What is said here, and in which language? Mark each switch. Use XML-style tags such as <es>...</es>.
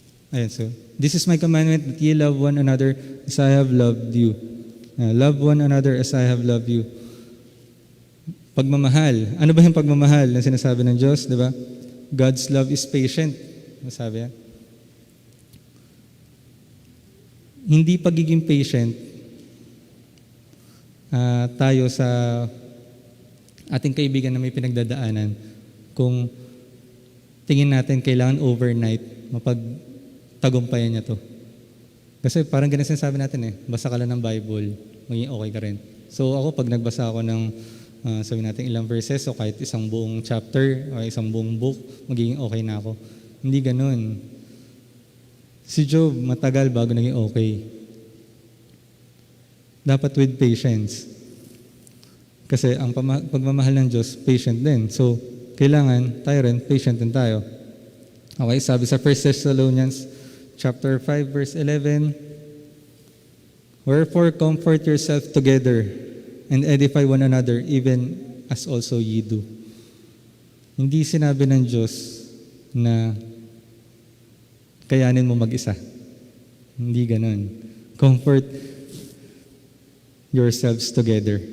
<en>Ayan, so, this is my commandment that ye love one another as I have loved you. Love one another as I have loved you.</en> <tl>Pagmamahal. Ano ba yung pagmamahal na sinasabi ng Diyos, di ba?</tl> <en>God's love is patient.</en> <tl>Masabi yan. Hindi pagiging patient tayo sa ating kaibigan na may pinagdadaanan kung tingin natin kailangan overnight mapagtagumpayan niya to. Kasi parang ganun sinasabi natin basa ka lang ng Bible, maging okay ka rin. So ako, pag nagbasa ako ng sabi natin ilang verses o kahit isang buong chapter o isang buong book, magiging okay na ako. Hindi ganun. Si Job, matagal bago naging okay. Dapat with patience. Kasi ang pagmamahal ng Diyos, patient din. So, kailangan tayo rin, patient din tayo.</tl> <en>Okay,</en> <tl>sabi sa</tl> <en>1 Thessalonians chapter 5, verse 11, wherefore comfort yourself together and edify one another, even as also ye do.</en> <tl>Hindi sinabi ng Diyos na kayanin mo mag-isa. Hindi ganun.</tl> <en>Comfort yourselves together.</en>